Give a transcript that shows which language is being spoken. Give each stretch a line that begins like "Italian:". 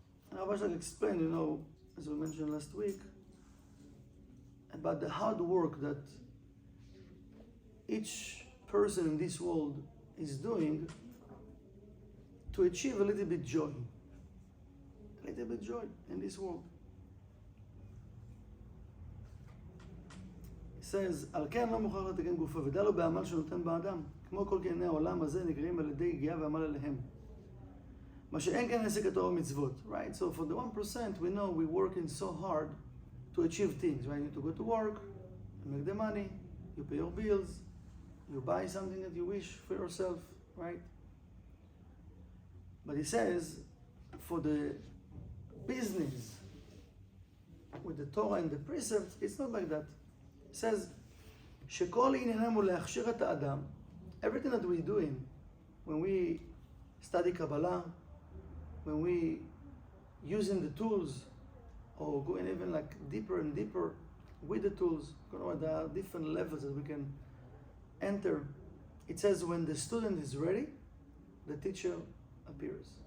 English: Rav Ashlag explained, as we mentioned last week, about the hard work that each person in this world is doing to achieve a little bit joy. A little bit joy in this world.
Hebrew: says, על כן לא מוכרח לתקן גופו, ודע לו בעמל שנותן באדם, כמו כל קנייני העולם הזה נגרעים על ידי הגיעה ועמל עליהם. מה שאין כן עסק התורה ומצוות, right?
English: So for the 1%, we know we're working so hard to achieve things, right? You need to go to work, you make the money, you pay your bills, you buy something that you wish for yourself, right? But he says, for the business with the Torah and the precepts, it's not like that. It says,
Hebrew: שכל עניינם הוא להכשיר את האדם.
English: Everything that we're doing, when we study Kabbalah, when we using the tools, or going even like deeper and deeper with the tools, there are different levels that we can enter. It says when the student is ready, the teacher appears.